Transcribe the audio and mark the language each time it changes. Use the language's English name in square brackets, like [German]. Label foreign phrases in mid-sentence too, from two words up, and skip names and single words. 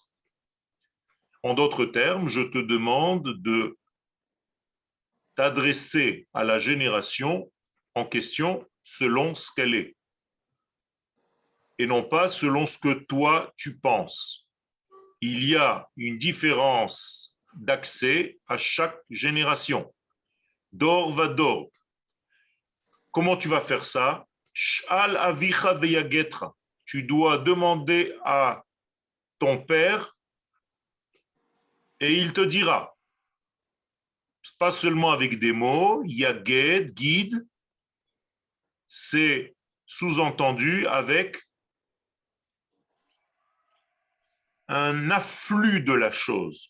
[French] En d'autres termes, je te demande de t'adresser à la génération en question selon ce qu'elle est, et non pas selon ce que toi tu penses. Il y a une différence d'accès à chaque génération. [Hebrew] דור ודור. [French] Comment tu vas faire ça? [Hebrew] שאל אביך ויגדך. [French] Tu dois demander à ton père et il te dira. Pas seulement avec des mots, yaged, guide, c'est sous-entendu avec un afflux de la chose.